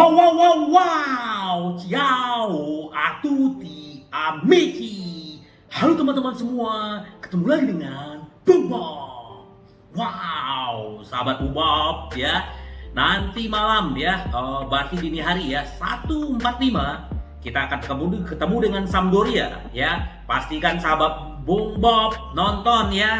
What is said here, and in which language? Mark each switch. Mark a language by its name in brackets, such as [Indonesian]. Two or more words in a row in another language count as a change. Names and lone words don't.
[Italian] Wow, wow, wow, wow, ciao, a tutti, amici. [Indonesian] Halo teman-teman semua, ketemu lagi dengan Bob. Wow, sahabat Bob ya. Nanti malam ya, berarti dini hari ya, 1:45 kita akan ketemu dengan Sampdoria ya. Pastikan sahabat Bob nonton ya.